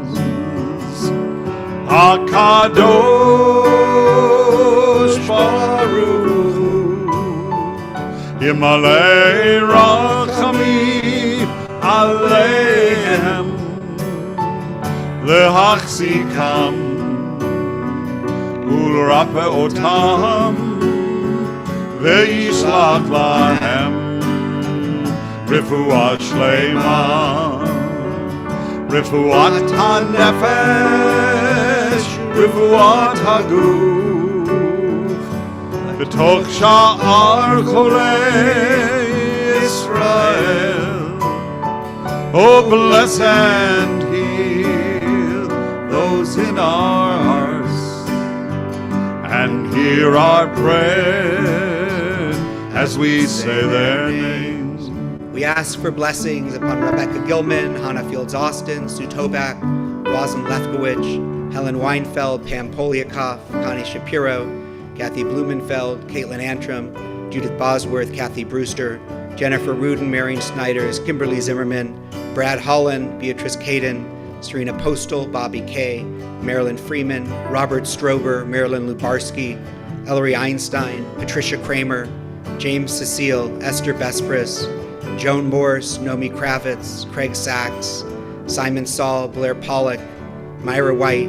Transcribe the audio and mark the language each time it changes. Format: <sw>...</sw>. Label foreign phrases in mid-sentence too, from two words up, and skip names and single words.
<he>הקדוש ברוך ימלא רחמים עליהם להחזיקם ולרפאותם וישלח להם רפואת שלמה רפואת הנפש רפואת הגוף בתוך שאר חולי ישראל.</he> <en>Oh, bless and heal those in our hearts, and hear our prayer as we say their names. We ask for blessings upon Rebecca Gilman, Hannah Fields Austin, Sue Tobak, Rosin Lefkowitz, Helen Weinfeld, Pam Poliakoff, Connie Shapiro, Kathy Blumenfeld, Caitlin Antrim, Judith Bosworth, Kathy Brewster, Jennifer Rudin, Marion Snyders, Kimberly Zimmerman, Brad Holland, Beatrice Caden, Serena Postal, Bobby Kay, Marilyn Freeman, Robert Strober, Marilyn Lubarsky, Ellery Einstein, Patricia Kramer, James Cecile, Esther Bespris, Joan Morse, Nomi Kravitz, Craig Sachs, Simon Saul, Blair Pollock, Myra White,</en>